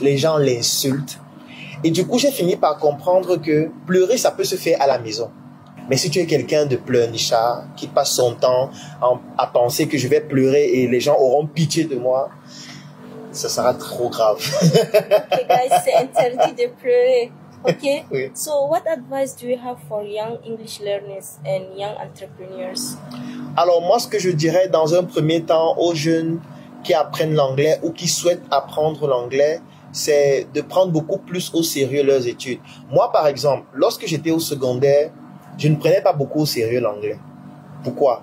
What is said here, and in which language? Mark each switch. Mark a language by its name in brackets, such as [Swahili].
[French] Les gens l'insultent. Et du coup, j'ai fini par comprendre que pleurer, ça peut se faire à la maison. Mais si tu es quelqu'un de pleurnichard, qui passe son temps à penser que je vais pleurer et les gens auront pitié de moi, ça sera trop grave. [English] Okay, guys, [French] c'est interdit de pleurer. [English] Okay, [French] Oui. [English] So what advice do you have for young English learners and young entrepreneurs? [French] Alors moi, ce que je dirais dans un premier temps aux jeunes qui apprennent l'anglais ou qui souhaitent apprendre l'anglais, c'est de prendre beaucoup plus au sérieux leurs études. Moi, par exemple, lorsque j'étais au secondaire, je ne prenais pas beaucoup au sérieux l'anglais. Pourquoi?